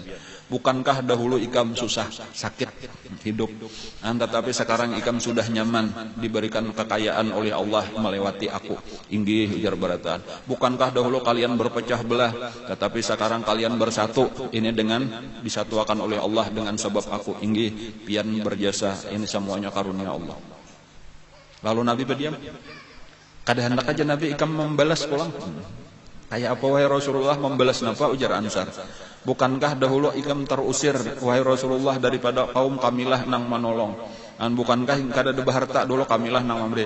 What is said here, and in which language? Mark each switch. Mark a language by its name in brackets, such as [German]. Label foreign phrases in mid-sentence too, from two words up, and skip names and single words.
[Indonesian] Bukankah dahulu ikam susah, sakit, hidup, tetapi sekarang ikam sudah nyaman, diberikan kekayaan oleh Allah melewati aku. [Banjar] Inggih ujar barataan. [Indonesian] Bukankah dahulu kalian berpecah belah, tetapi sekarang kalian bersatu, ini dengan disatukan oleh Allah dengan sebab aku. Inggih pian berjasa, ini semuanya karunia Allah. Lalu Nabi berdiam. [Banjar] Kada hendak aja Nabi ikam membalas pulang. Kayak apa wahai Rasulullah, membalas napa? Ujar Ansar. [Indonesian] Bukankah dahulu ikam terusir wahai Rasulullah daripada kaum kamilah nang menolong? Dan bukankah kada ada harta dulu kamilah nang memberi?